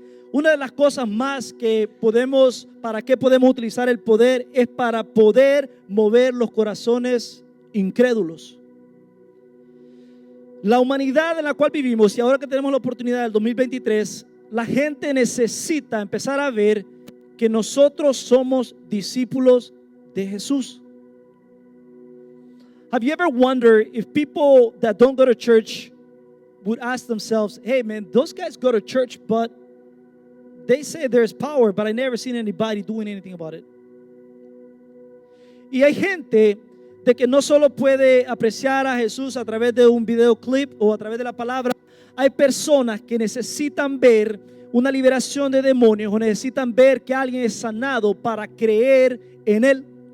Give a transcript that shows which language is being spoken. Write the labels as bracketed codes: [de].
[es] Una de las cosas más para que podemos utilizar el poder es para poder mover los corazones incrédulos. La humanidad en la cual vivimos, y ahora que tenemos la oportunidad del 2023, la gente necesita empezar a ver que nosotros somos discípulos de Jesús. [en] Have you ever wondered if people that don't go to church would ask themselves, hey man, those guys go to church, but they say there's power, but I never seen anybody doing anything about it. [es] Y hay gente de que no solo puede apreciar a Jesús a través de un videoclip o a través de la palabra. Hay personas que necesitan ver una liberación de demonios o necesitan ver que alguien es sanado para creer en Él.